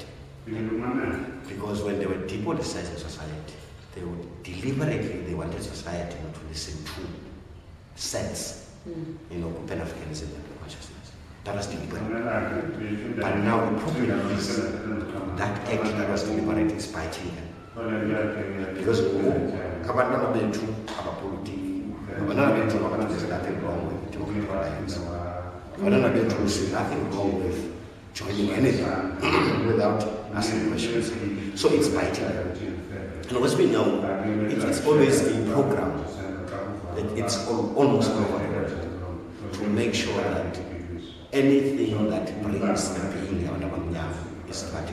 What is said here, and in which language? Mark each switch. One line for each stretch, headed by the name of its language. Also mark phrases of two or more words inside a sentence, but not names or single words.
English: Because when they were depoliticizing society, they would deliberately, wanted society not to listen to sense, Pan-Africanism and consciousness. That was deliberate. But now the problem is that act that was deliberate is biting them. Because
North Ndebele: abantwana bethu abapolitiki, abantwana bethu abathi
English: there's nothing wrong with talking about alliance.
North Ndebele: Abantwana bethu
English: there's nothing wrong with joining anything without asking questions. So it's biting. And what's been now, it's always a program that it's almost over to make sure that anything that brings the being is started.